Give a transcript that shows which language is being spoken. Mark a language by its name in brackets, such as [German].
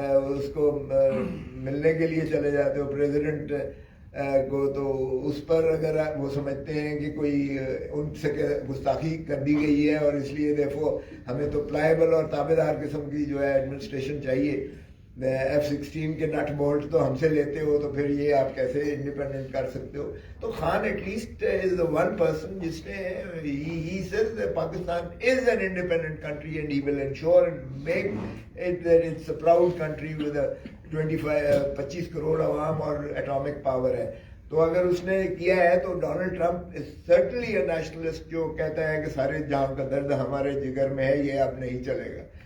[Urdu] اس کو ملنے کے لیے چلے جاتے ہو پریزیڈنٹ کو, تو اس پر اگر وہ سمجھتے ہیں کہ کوئی ان سے گستاخی کر دی گئی ہے اور اس لیے دیکھو ہمیں تو پلائیبل اور تابع دار قسم کی جو ہے ایڈمنسٹریشن چاہیے, F-16 کے نٹ بولٹ تو ہم سے لیتے ہو تو پھر یہ آپ کیسے انڈیپینڈنٹ کر سکتے ہو. [English] تو Khan at least is the one person [Urdu] جس نے [English] he says that Pakistan is an independent country and he will ensure and make it that it's a proud country with a [Urdu] 25 crore عوام اور اٹامک پاور ہے. تو اگر اس نے کیا ہے تو Donald Trump [English] is certainly a nationalist [Urdu] جو کہتا ہے کہ سارے جہاں کا درد ہمارے جگر میں ہے, یہ اب نہیں چلے گا.